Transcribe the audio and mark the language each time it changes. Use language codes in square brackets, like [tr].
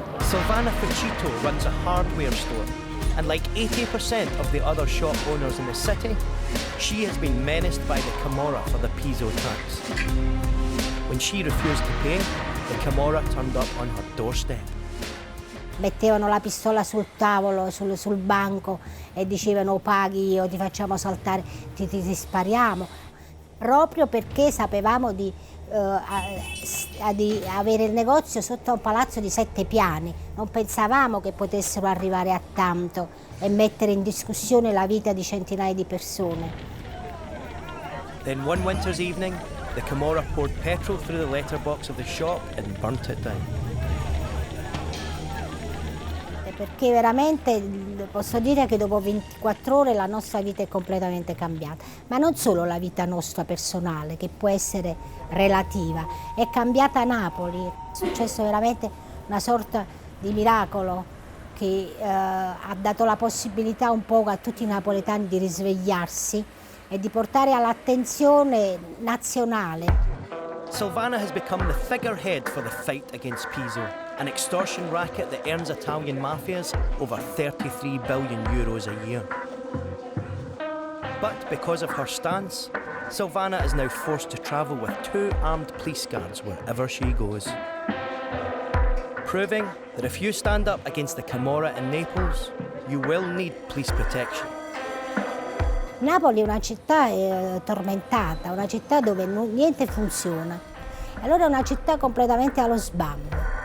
[en] Silvana Fucito runs a hardware store, and like 80% of the other shop owners in the city, she has been menaced by the Camorra for the piso tax. When she refused to pay, the Camorra turned up on her doorstep. [it] Mettevano la pistola sul tavolo, sul banco e dicevano paghi o ti facciamo saltare, ti spariamo. Proprio perché sapevamo di avere il negozio sotto un palazzo di 7 piani. Non pensavamo che potessero arrivare a tanto e mettere in discussione la vita di centinaia di persone. [en] Then one winter's evening, the Camorra poured petrol through the letterbox of the shop and burnt it down. [it] Perché veramente posso dire che dopo 24 ore la nostra vita è completamente cambiata, ma non solo la vita nostra personale, che può essere relativa, è cambiata Napoli, è successo veramente una sorta di miracolo che ha dato la possibilità un po' a tutti i napoletani di risvegliarsi e di portare all'attenzione nazionale. [en] Silvana has become the figurehead for the fight against Piso, an extortion racket that earns Italian mafias over 33 billion euros a year. But because of her stance, Silvana is now forced to travel with 2 armed police guards wherever she goes. Proving that if you stand up against the Camorra in Naples, you will need police protection. [it] Napoli è una città tormentata, una città dove niente funziona. Allora è una città completamente allo sbando.